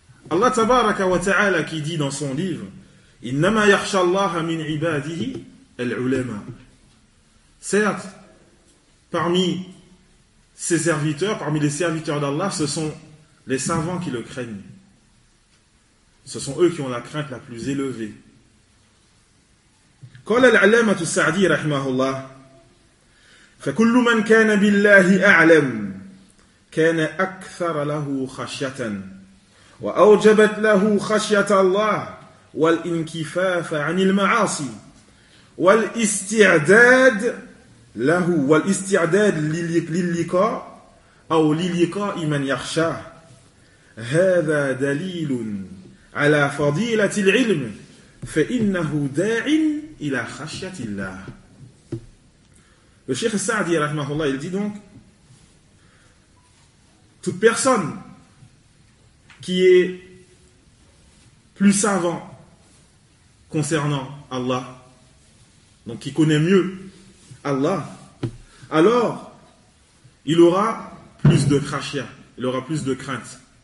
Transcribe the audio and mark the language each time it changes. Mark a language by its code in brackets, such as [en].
[fr] Allah tabaraka wa ta'ala qui dit dans son livre, [ar] Innama yakhsha Allah min ibadihi al-ulama. [fr] Certes, parmi ses serviteurs, parmi les serviteurs d'Allah, ce sont les savants qui le craignent. Ce sont eux qui ont la crainte la plus élevée. [ar] قال العلامة السعدي رحمه الله فكل من كان بالله أعلم كان أكثر له خشية وأوجبت له خشية الله والانكفاف عن المعاصي والاستعداد له والاستعداد للقاء أو للقاء من يخشاه هذا دليل على فضيلة العلم فإنه داع إلى خشية الله. [fr] Le Cheikh Saadi, rahmahullah, il dit donc, toute personne qui est plus savant concernant Allah, donc qui connaît mieux Allah, alors il aura plus de khashya, il aura plus de crainte.